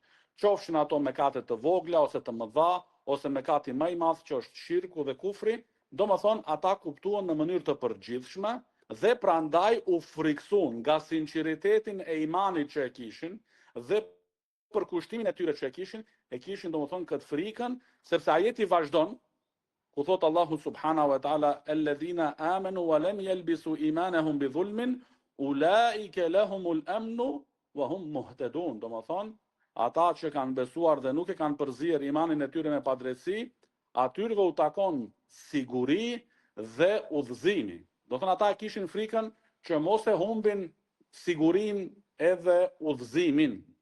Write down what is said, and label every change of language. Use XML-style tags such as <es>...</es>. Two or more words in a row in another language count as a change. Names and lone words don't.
<sq>Qofshin ato mëkate të vogla, ose të mëdha, ose mëkati më i madh që është shirku dhe kufri, do më thonë, ata kuptuan në mënyrë të përgjithshme, dhe prandaj u friksuan nga sinqeritetin e imanit që e kishin, dhe për kushtimin e tyre që e kishin do më thonë këtë frikën, sepse ajeti vazhdon, ku thot Allahu</sq> <ar>سبحانه وتعالى، الذين آمنوا ولم يلبسوا إيمانهم بظلم أولئك لهم الأمن وهم مهتدون.</ar> <sq>Do më thonë, ata që kanë besuar dhe nuk e kanë përzier imanin e tyre me padrejtësi, atyre u takon siguri dhe udhëzimi. Do thonë ata kishin frikën që mos e humbin sigurin edhe udhëzimin.</sq>